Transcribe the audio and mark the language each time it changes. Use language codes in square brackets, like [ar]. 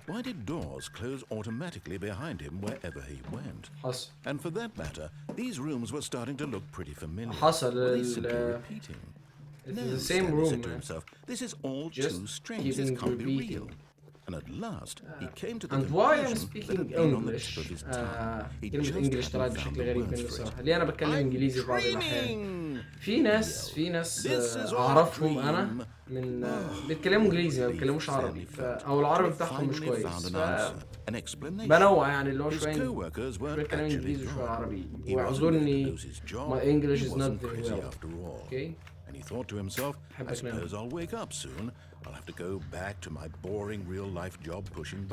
[en] Why did doors close automatically behind him wherever he went? And for that matter, these rooms were starting to look pretty familiar. Were they simply repeating? It's the same room, said to himself, this is all too strange. This can't be real. And at last, he came to the conclusion. And why I'm speaking English? [ar] English طلعت بشكل غريب مني الصراحة. ليه أنا بتكلم إنجليزي في بعض الأحيان؟ في ناس أعرفهم أنا من بيتكلموا إنجليزي ما بيتكلموش عربي، أو العربي بتاعهم مش كويس. بنوع يعني اللي هو شوية بيتكلم إنجليزي وشوية عربي. واعذرني [en] my English is not very well. Okay. And he thought to himself, I suppose I'll wake up soon. I'll have to go back to my boring real-life job pushing buttons.